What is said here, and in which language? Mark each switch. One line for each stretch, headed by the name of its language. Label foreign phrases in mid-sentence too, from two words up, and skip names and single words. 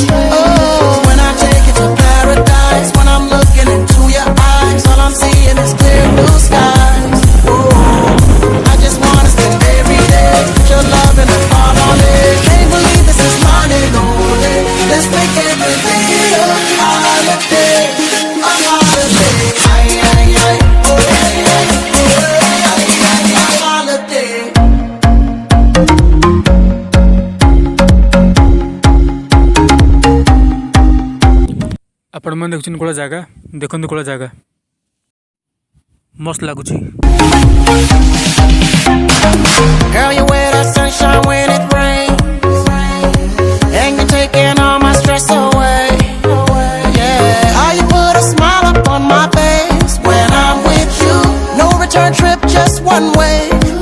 English: Oh, when I take you to paradise, when I'm looking into your eyes, all I'm seeing is clear blue skies. Oh, I just wanna spend every day with your love and the heart on it. Can't believe this is mine and only. Let's make everything a holiday, a holiday. Ay, ay, ay, oh, ay, ay, oh, ay, ay, ay, holiday.
Odia: ଆପଣମାନେ ଦେଖୁଛନ୍ତି କୋଳ ଜାଗା, ଦେଖନ୍ତୁ କୋଳ ଜାଗା ମସ୍ତ ଲାଗୁଛି।
English: Girl, you wear that sunshine when it rains, and you're taking all my stress away. Yeah, how you put a smile up on my face when I'm with you. No return trip, just one way.